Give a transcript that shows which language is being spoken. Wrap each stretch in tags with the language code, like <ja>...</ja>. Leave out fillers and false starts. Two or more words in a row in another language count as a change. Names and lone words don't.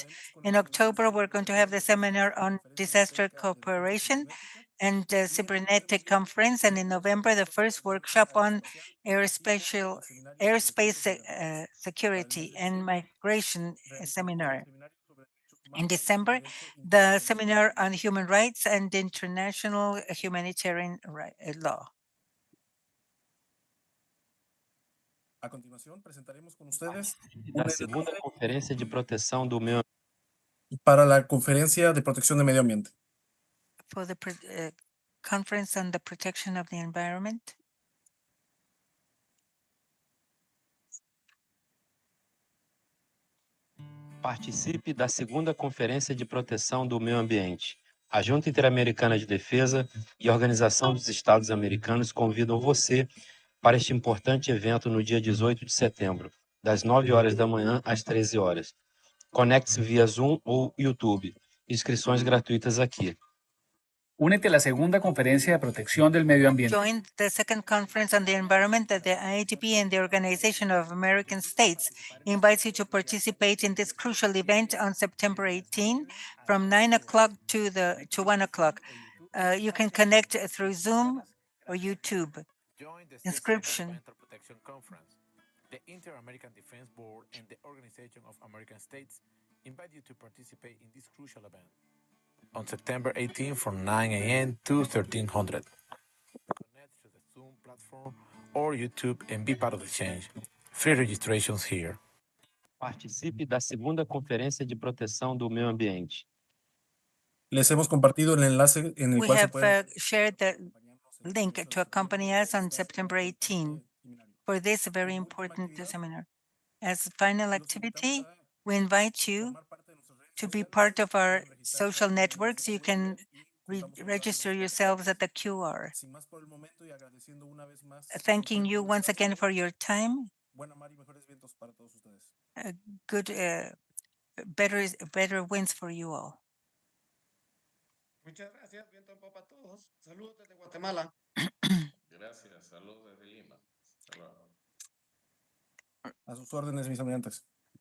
<en>In October, we're going to have the seminar on disaster cooperation and the cybernetic conference, and in November, the first workshop on airspace security and migration seminar. In December, the seminar on human rights and international humanitarian law.</en> <es>A continuación, presentaremos con ustedes</es> <pt>Da segunda conferência de proteção do meio</pt> <es>para la conferencia de protección de medio ambiente.</es> <en>For the conference on the protection of the environment.</en> <pt>Participe da segunda Conferência de Proteção do Meio Ambiente. A Junta Interamericana de Defesa e a Organização dos Estados Americanos convidam você para este importante evento no dia 18 de setembro, das 9 horas da manhã às 13 horas. Conecte-se via Zoom ou YouTube. Inscrições gratuitas aqui.</pt> <es>Únete a la segunda conferencia de protección del medio ambiente.</es> <en>Join the second conference on the environment that the IADB and the Organization of American States invites you to participate in this crucial event on September 18 from 9 o'clock to 1 o'clock. You can connect through Zoom or YouTube. Inscription. The Inter-American Defense Board and the Organization of American States invite you to participate in this crucial event on September 18 from 9 a.m. to 1300. Connect to the Zoom platform or YouTube and be part of the change. Free registrations here.</en> <pt>Participe da segunda Conferência de Proteção do Meio Ambiente.</pt> <es>Les hemos compartido el enlace en el</es> <en>We</en> <es>cual se</es> <en>have</en> <es>pueden</es> <en>shared the link to accompany us on September 18 for this very important seminar. As a final activity, we invite you to be part of our social networks. You can register yourselves at the QR. Thanking you once again for your time. Good, better wins for you all.</en> <es>Muchas gracias. Viento en popa a todos. Saludos desde Guatemala. Gracias. Saludos desde Lima. Hasta luego. a sus órdenes, mis almirantes.</es>